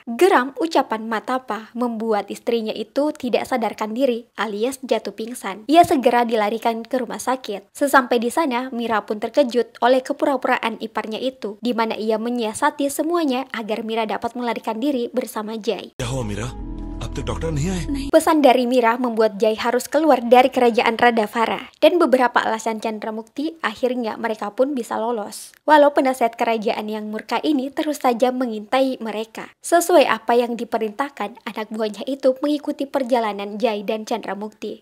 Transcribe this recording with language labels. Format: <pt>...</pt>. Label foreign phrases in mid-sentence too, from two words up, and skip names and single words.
<id>Geram ucapan Matappa membuat istrinya itu tidak sadarkan diri alias jatuh pingsan. Ia segera dilarikan ke rumah sakit. Sesampai di sana, Mira pun terkejut oleh kepura-puraan iparnya itu, di mana ia menyiasati semuanya agar Mira dapat melarikan diri bersama Jai.</id> <hi>क्या हुआ मीरा? अब तक डॉक्टर नहीं आए?</hi> <id>Pesan dari Mira membuat Jai harus keluar dari kerajaan Radhavara, dan beberapa alasan Chandramukti akhirnya mereka pun bisa lolos. Walau penasehat kerajaan yang murka ini terus saja mengintai mereka. Sesuai apa yang diperintahkan, anak buahnya itu mengikuti perjalanan Jai dan Chandramukti.</id>